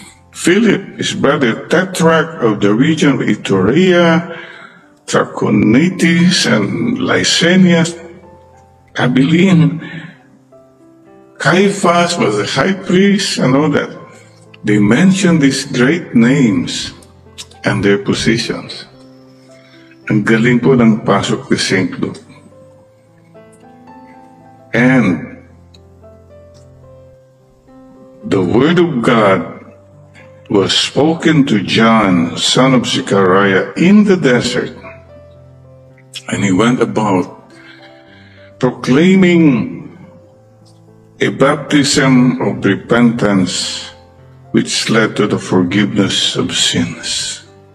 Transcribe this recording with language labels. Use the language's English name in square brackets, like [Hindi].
[English] Philip, his brother, tetrarch of the region of Iturea, Trachonitis, and Lysanias, Abilene. Caiaphas was the high priest, and all that. They mentioned these great names and their positions. [Filipino] Ang galing po ng pasok ni St. Luke. [English] And the word of God was spoken to John, son of Zechariah, in the desert. And he went about proclaiming a baptism of repentance which led to the forgiveness of sins.